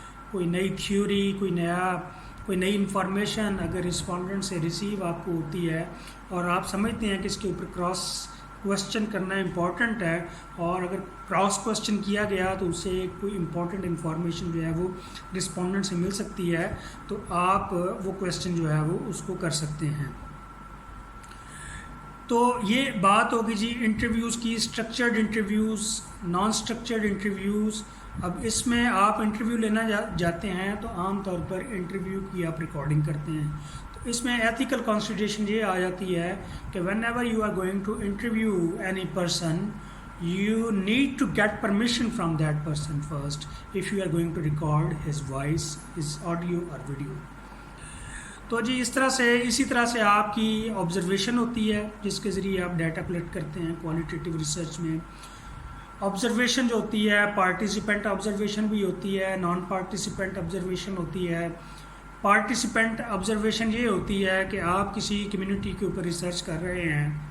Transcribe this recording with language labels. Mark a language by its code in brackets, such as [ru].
[ur] کوئی نئی تھیوری، کوئی نئی انفارمیشن اگر رسپونڈنٹ سے ریسیو آپ کو ہوتی ہے اور آپ سمجھتے ہیں کہ اس کے اوپر کراس کویسچن کرنا امپورٹنٹ ہے، اور اگر کراس کویسچن کیا گیا تو اس سے کوئی امپورٹنٹ انفارمیشن جو ہے وہ رسپونڈنٹ سے مل سکتی ہے، تو آپ وہ کویسچن جو ہے وہ اس کو کر سکتے ہیں. تو یہ بات ہوگی جی انٹرویوز کی، structured interviews, non structured interviews. اب اس میں آپ انٹرویو لینا جاتے ہیں تو عام طور پر انٹرویو کی آپ ریکارڈنگ کرتے ہیں. تو اس میں ایتھیکل کنسیڈریشن یہ آ جاتی ہے کہ [en] Whenever you are going to interview any person you need to get permission from that person first if you are going to record his voice, his audio or video. [ur] تو جی اسی طرح سے آپ کی آبزرویشن ہوتی ہے جس کے ذریعے آپ ڈیٹا کلیکٹ کرتے ہیں. کوالٹیٹیو ریسرچ میں آبزرویشن جو ہوتی ہے پارٹیسپینٹ آبزرویشن بھی ہوتی ہے، نان پارٹیسپینٹ آبزرویشن ہوتی ہے. پارٹیسپینٹ آبزرویشن یہ ہوتی ہے کہ آپ کسی کمیونٹی کے اوپر ریسرچ کر رہے ہیں.